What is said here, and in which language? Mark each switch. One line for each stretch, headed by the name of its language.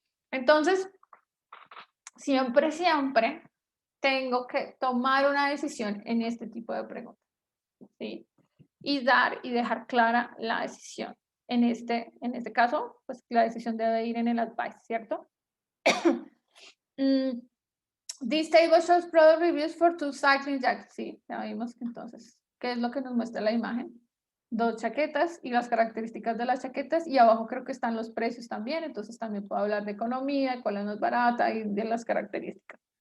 Spanish: Entonces, siempre tengo que tomar una decisión en este tipo de preguntas. ¿Sí? Y dejar clara la decisión. En este caso, pues la decisión debe ir en el advice, ¿cierto?
English: This table shows product reviews for 2 cycling jackets.
Spanish: Sí, ya vimos que entonces, ¿qué es lo que nos muestra la imagen? 2 chaquetas y las características de las chaquetas, y abajo creo que están los precios también, entonces también puedo hablar de economía, cuál es más barata y de las características.